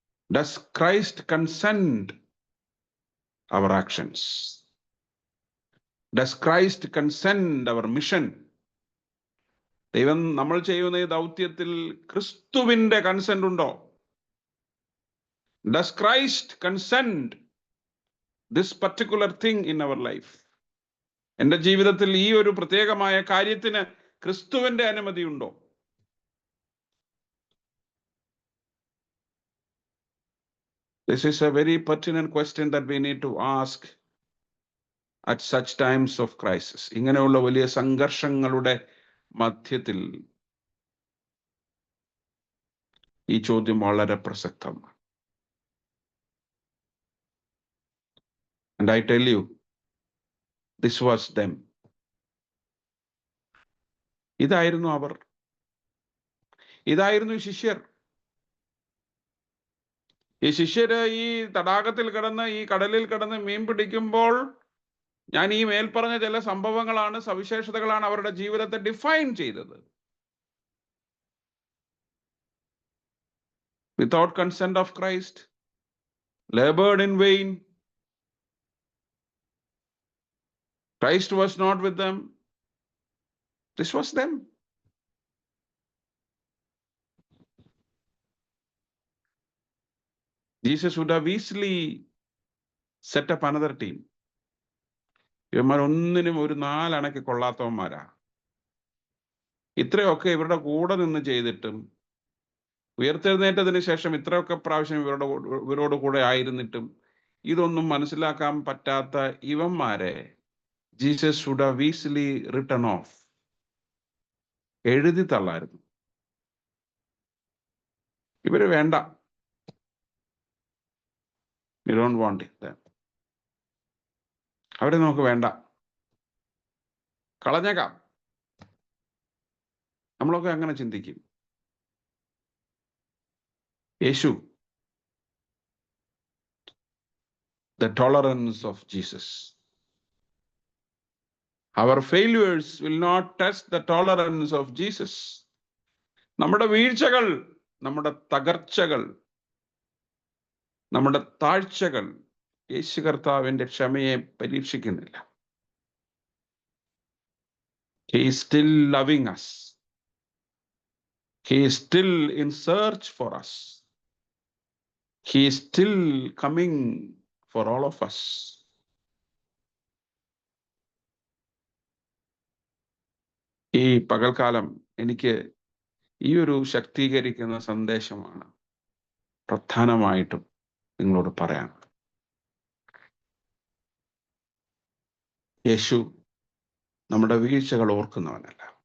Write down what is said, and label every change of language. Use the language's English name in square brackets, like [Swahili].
[English] Does Christ consent our actions? Does Christ consent our mission? [Malayalam] ദൈവം നമ്മൾ ചെയ്യുന്ന ഈ ദൗത്യത്തിൽ ക്രിസ്തുവിന്റെ കൺസെന്റ് ഉണ്ടോ? [English] Does Christ consent this particular thing in our life? [Malayalam] എൻ്റെ ജീവിതത്തിൽ ഈ ഒരു പ്രത്യേകമായ കാര്യത്തിന് ക്രിസ്തുവിന്റെ അനുമതി ഉണ്ടോ? [English] This is a very pertinent question that we need to ask at such times of crisis. [Malayalam] ഇങ്ങനെയുള്ള വലിയ സംഘർഷങ്ങളുടെ മധ്യത്തിൽ ഈ ചോദ്യം വളരെ പ്രസക്തമാണ്. [English] And I tell you, this was them. [Malayalam] ഇതായിരുന്നു അവർ. ഇതായിരുന്നു ശിഷ്യർ. ഈ ശിഷ്യര് ഈ തടാകത്തിൽ കിടന്ന്, ഈ കടലിൽ കിടന്ന് മീൻ പിടിക്കുമ്പോൾ ഞാൻ ഈ മേൽപ്പറഞ്ഞ ചില സംഭവങ്ങളാണ്, സവിശേഷതകളാണ് അവരുടെ ജീവിതത്തെ ഡിഫൈൻ ചെയ്തത്. [English] Without consent of Christ, labored in vain. Christ was not with them. This was them. Jesus would have easily set up another team. [Malayalam] ഇവന്മാർ ഒന്നിനും ഒരു നാലണയ്ക്ക് കൊള്ളാത്തവന്മാരാ. ഇത്രയൊക്കെ ഇവരുടെ കൂടെ നിന്ന് ചെയ്തിട്ടും ഉയർത്തെഴുന്നേറ്റതിന് ശേഷം ഇത്രയൊക്കെ പ്രാവശ്യം ഇവരോട് കൂടെ ആയിരുന്നിട്ടും ഇതൊന്നും മനസ്സിലാക്കാൻ പറ്റാത്ത ഇവന്മാരെ [English] Jesus would have easily written off, [Malayalam] എഴുതി തള്ളായിരുന്നു. ഇവര് വേണ്ട, [English] we don't want it. [Malayalam] അവരെ നമുക്ക് വേണ്ട, കളഞ്ഞേക്കാം. നമ്മളൊക്കെ അങ്ങനെ ചിന്തിക്കും. [English] യേശു, the tolerance of Jesus. Our failures will not test the tolerance of Jesus. [Malayalam] നമ്മുടെ വീഴ്ചകൾ, നമ്മുടെ തകർച്ചകൾ, നമ്മുടെ താഴ്ചകൾ യേശു കർത്താവിന്റെ ക്ഷമയെ പരീക്ഷിക്കുന്നില്ല. [English] He is still loving us. He is still in search for us. He is still coming for all of us. [Malayalam] ഈ പകൽക്കാലം എനിക്ക് ഈ ഒരു ശക്തീകരിക്കുന്ന സന്ദേശമാണ് പ്രധാനമായിട്ടും നിങ്ങളോട് പറയാൻ. യേശു നമ്മുടെ വീഴ്ചകൾ ഓർക്കുന്നവനല്ല.